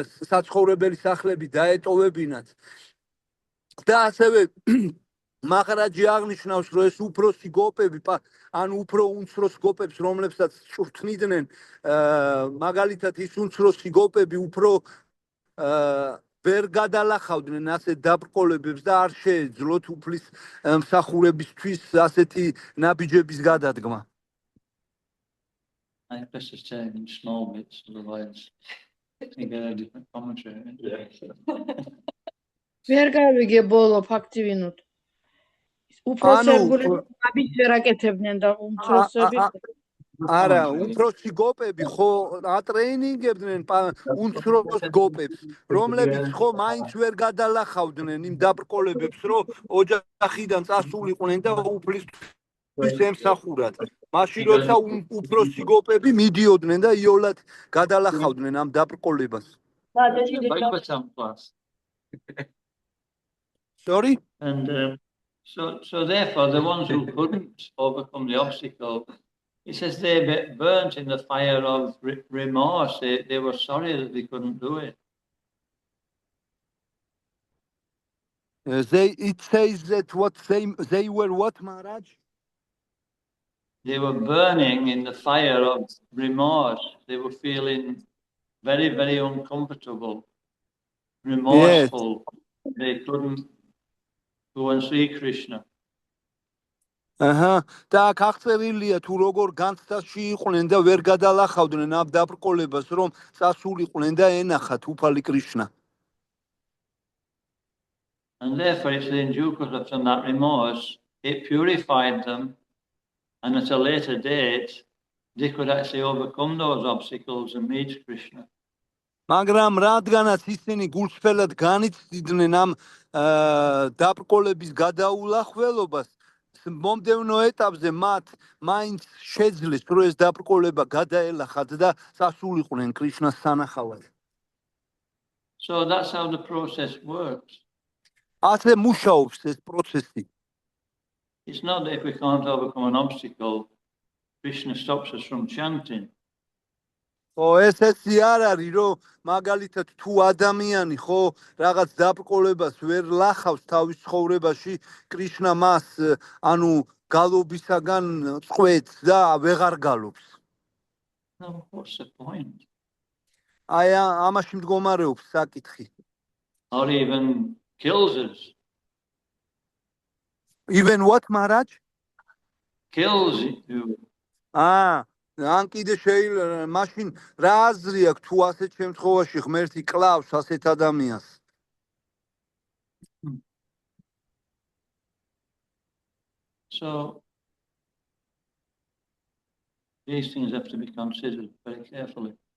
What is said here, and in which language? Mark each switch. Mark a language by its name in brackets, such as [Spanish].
[Georgian] საცხოვრებელი სახლები დაეტოვებინათ. და ასევე მაღრაჯი აღნიშნავს, რომ ეს უფროსი გოპები, ან უფრო უმცროს გოპებს, რომლებსაც ჭურთნიდნენ, მაგალითად ის უმცროსი გოპები უფრო ვერ გადალახავდნენ ასეთ დაბრკოლებებს და არ შეეძლოთ უფლის მსახურებისთვის ასეთი ნაბიჯების გადადგმა. [English] I guess it's saying in small bits, otherwise you get a different commentary. [Georgian] ვერ გავიგე ბოლო ფაქტი ვინოთ. უფროსებული ნაბიჯს ვერ აკეთებდნენ და უმცროსები არა, უფროსი გოპები ხო ატრეინინგებდნენ უმცროს გოპებს, რომლებიც ხო მაინც ვერ გადალახავდნენ იმ დაბრკოლებებს, რომ ოჯახიდან წასულიყვნენ და უფლისთვის ემსახურათ. მაშინ როცა უფროსი გოპები მიდიოდნენ და იოლად გადალახავდნენ ამ დაბრკოლებას. [English] Like some class. Sorry? And so therefore, the ones who couldn't overcome the obstacle, he says they burnt in the fire of remorse. They were sorry that they couldn't do it. It says that what they were what, Maharaj? They were burning in the fire of remorse. They were feeling very, very uncomfortable, remorseful. Yes. They couldn't go and see Krishna. [Georgian] და აქ აღწერილია თუ როგორ განცდაში იყვნენ და ვერ გადალახავდნენ ამ დაბრკოლებას, რომ წასულიყვნენ და ენახათ უფალი კრიშნა. [English] And therefore, it's in due course of that remorse, it purified them, and at a later date, they could actually overcome those obstacles and meet Krishna. [Georgian] მაგრამ რადგანაც ისინი გულწრფელად განიცდიდნენ ამ დაბრკოლების გადაულახველობას, მომდევნო ეტაპზე მათ მაინც შეძლეს, რომ ეს დაბრკოლება გადაელახათ და წასულიყვნენ კრიშნას სანახავად. [English] So that's how the process works. [Georgian] ასე მუშაობს ეს პროცესი. [English] It's not that if we can't overcome an obstacle, Krishna stops us from chanting. [Georgian] ესეთი არ არის, რომ მაგალითად თუ ადამიანი ხო რაღაც დაბრკოლებას ვერ ლახავს თავის ცხოვრებაში, კრიშნა მას ანუ გალობისაგან წყვეტს და ვეღარ გალობს. [English] No, what's the point? [Georgian] აი ამაში მდგომარეობს საკითხი. [English] Or even kills us. Even what, Maharaj? Kills you. [Georgian] ან კიდე შეიძლება მაშინ რა აზრი აქვს თუ ასეთ შემთხვევაში ღმერთი კლავს ასეთ ადამიანს? [English] So these things have to be considered very carefully.